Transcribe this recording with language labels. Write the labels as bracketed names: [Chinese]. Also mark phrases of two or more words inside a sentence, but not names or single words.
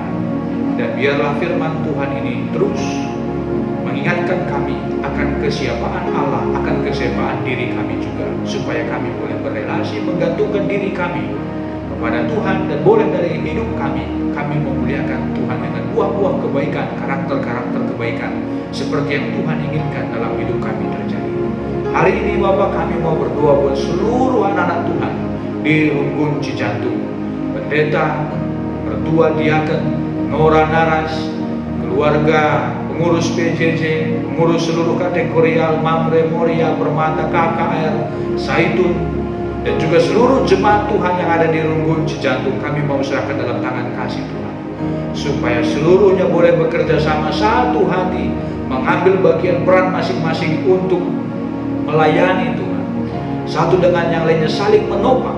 [Indonesian] Dan biarlah firman Tuhan ini terus mengingatkan kami akan kesiapaan Allah, akan kesiapaan diri kami juga, supaya kami boleh berelasi, menggantungkan diri kami kepada Tuhan, dan boleh dari hidup kami memuliakan Tuhan dengan buah-buah kebaikan, karakter-karakter kebaikan seperti yang Tuhan inginkan dalam hidup kami terjadi. Hari ini Bapak, kami mau berdoa buat seluruh anak-anak Tuhan di Runggun Cijantung, pendeta, mertua diaken, Nora Naras, keluarga, pengurus PJJ, pengurus seluruh kategorial, Mamre, Moria, Permata, KKR, Saitun, dan juga seluruh jemaat Tuhan yang ada di Runggun Cijantung. Kami mau serahkan dalam tangan kasih Tuhan, supaya seluruhnya boleh bekerja sama satu hati, mengambil bagian peran masing-masing untuk melayani Tuhan, satu dengan yang lainnya saling menopang.